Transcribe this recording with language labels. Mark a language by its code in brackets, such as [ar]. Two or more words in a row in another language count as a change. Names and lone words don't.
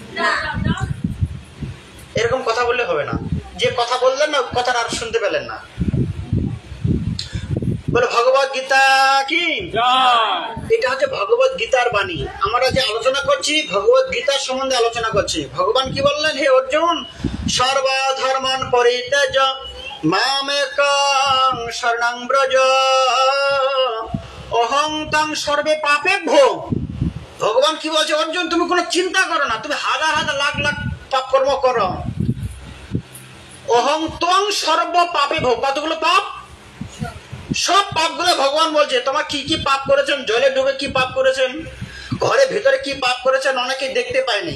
[bn] এরকম কথা বললে হবে না। যে কথা বললেন না কথাটা আর শুনতে পেলেন না। বলে ভগবত গীতা কি? এটা হচ্ছে ভগবত গীতার বাণী। আমরা যে আলোচনা করছি ভগবত গীতার সম্বন্ধে আলোচনা করছি। ভগবান কি বললেন? [sa] হে অর্জুন সর্বধর্মান পরিত্যাজ্য মামেকং শরণং ব্রজ অহং তং সর্বে পাপেভ্যো। [bn] ভগবান কি বলছে? অর্জুন তুমি কোনো চিন্তা করো না, তুমি হাজার হাজার লাখ লাখ পাপ কর্ম করো, [sa] অহং তং সর্ব পাপেভ্যো। [bn] কতগুলো পাপ? সব পাপগুলো ভগবান বলছে। তোমার কি কি পাপ করেছেন, জলে ডুবে কি পাপ করেছেন, ঘরের ভিতরে কি পাপ করেছেন, অনেকে দেখতে পায়নি।